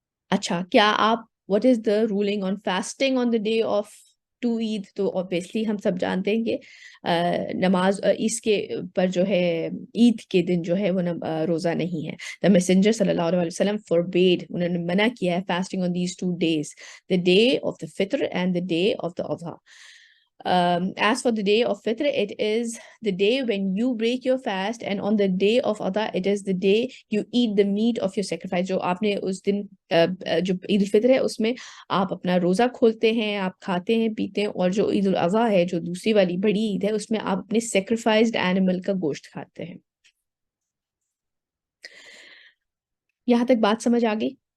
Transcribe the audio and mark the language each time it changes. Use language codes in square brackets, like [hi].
[ur] اچھا, کیا آپ [en] what is the ruling on fasting on the day of to [ur] عید؟ تو obviously ہم سب جانتے ہیں کہ نماز اس کے پر جو ہے عید کے دن جو ہے وہ روزہ نہیں ہے. [en] The messenger صلی اللہ علیہ وسلم forbade, [ur] انہوں نے منع کیا ہے [en] fasting on these 2 days, the day of the fitr and the day of the adha. As for the day of fitr, it is the day when you break your fast, and on the day of adha, it is the day you eat the meat of your sacrifice. [ur] جو آپ نے اس دن جو عید الفطر ہے اس میں آپ اپنا روزہ کھولتے ہیں, آپ کھاتے ہیں پیتے ہیں, اور جو عید الاضحیٰ ہے جو دوسری والی بڑی عید ہے اس میں آپ اپنے [en] sacrificed animal [ur] کا گوشت کھاتے ہیں. یہاں تک بات سمجھ آ گئی؟